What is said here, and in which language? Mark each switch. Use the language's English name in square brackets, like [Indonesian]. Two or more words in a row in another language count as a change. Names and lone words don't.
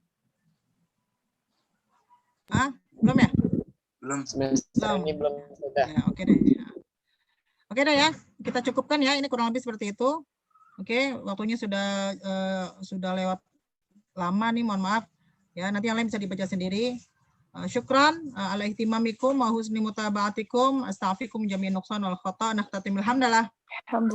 [Indonesian] Belum ya? Belum. Semester ini belum sudah. Ya, oke deh. Oke deh ya, kita cukupkan ya. Ini kurang lebih seperti itu. Oke, waktunya sudah lewat lama nih, mohon maaf. Ya, nanti yang lain bisa dibaca sendiri. [Arabic] شكرا على اهتمامكم وحسن متابعتكم. أستغفركم جميعا نقصا والخطأ'. نختتم الحمدلة.